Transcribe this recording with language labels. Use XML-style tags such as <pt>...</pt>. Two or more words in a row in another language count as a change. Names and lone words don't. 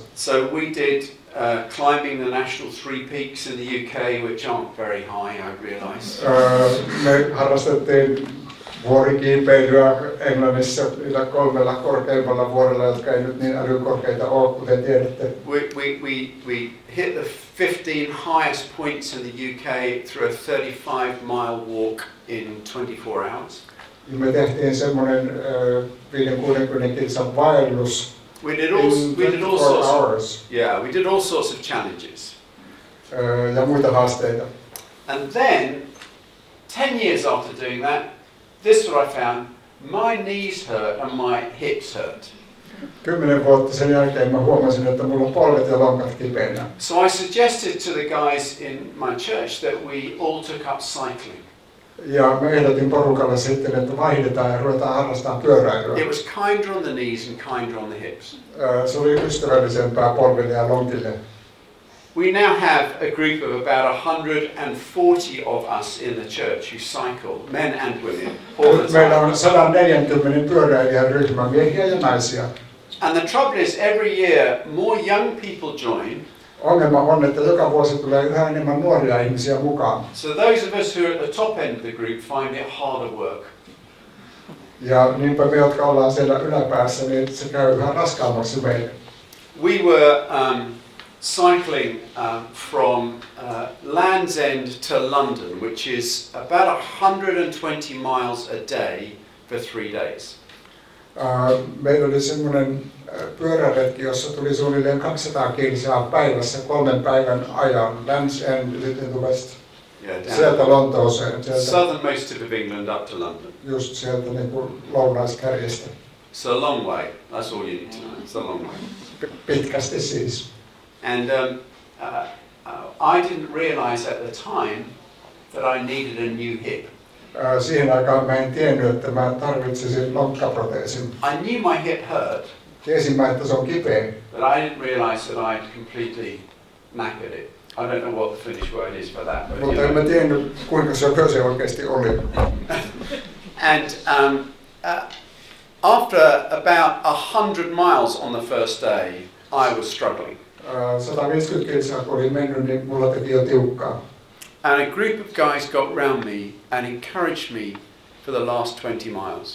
<en>So we did climbing the national 3 peaks in the UK, which aren't very high, I realise.</en> <fi>Me harrastettiin vuorikiipeilyä Englannissa niillä 3 korkeimmalla vuorella, jotka ei nyt niin älykorkeita ole, kuten tiedätte.</fi> <en>We hit the 15 highest points in the UK through a 35-mile walk in 24 hours.</en> <fi>Me tehtiin semmoinen 50-60 kilsan vaellus.</fi> <en>We did all sorts of challenges.</en> <fi>Ja muita haasteita.</fi> <en>And then, 10 years after doing that, this is what I found: my knees hurt and my hips hurt.</en> <fi>10 vuotta sen jälkeen mä huomasin, että mulla on polvet ja lonkat kipeänä.</fi> <en>So I suggested to the guys in my church that we all took up cycling.</en> <fi>Ja mä ehdotin porukalle sitten, että vaihdetaan ja ruvetaan harrastamaan pyöräilyä.</fi> <en>It was kinder on the knees and kinder on the hips.</en> <fi>Se oli ystävällisempää polville ja lonkille.</fi> <en>We now have a group of about 140 of us in the church who cycle, men and women, all the time.</en> <fi>Meillä on 140 pyöräilijän ryhmä, miehiä ja naisia.</fi> <en>And the trouble is, every year more young people join.</en> <fi>Ongelma on, että joka vuosi tulee yhä enemmän nuoria ihmisiä mukaan.</fi> <en>So those of us who are at the top end of the group find it harder work.</en> <fi>Ja niinpä me, jotka ollaan siellä yläpäässä, niin se käy yhä raskaammaksi meille.</fi> <en>We were cycling from Land's End to London, which is about 120 miles a day for 3 days.</en> <fi>Meillä oli semmoinen pyöräretki, jossa tuli suunnilleen 200 kilsaa päivässä 3 päivän ajan. Land's End, sitten West. Sieltä Lontooseen.</fi> <en>Southernmost tip of England up to London.</en> <fi>Just sieltä niin kuin lounaiskärjestä.</fi> <en>It's a long way. That's all you need to know. It's a long way.</en> <fi>Pitkästi siis.</fi> <en>And I didn't realize at the time that I needed a new hip.</en> <fi>Siihen aikaan mä en tiennyt, että mä tarvitsisin lonkkaproteesin.</fi> <en>I knew my hip hurt.</en> <fi>Tiesin mä, että se on kipeä.</fi> <en>But I didn't realize that I'd completely knackered it. I don't know what the Finnish word is for that.</en> <fi>Mutta en mä tiennyt, kuinka se oikeasti oli.</fi> <en>And after about 100 miles on the first day, I was struggling.</en> <fi>150 kilsaa kun oli mennyt, niin mulla teki jo tiukkaa.</fi> <en>And a group of guys got round me and encouraged me for the last 20 miles.</en>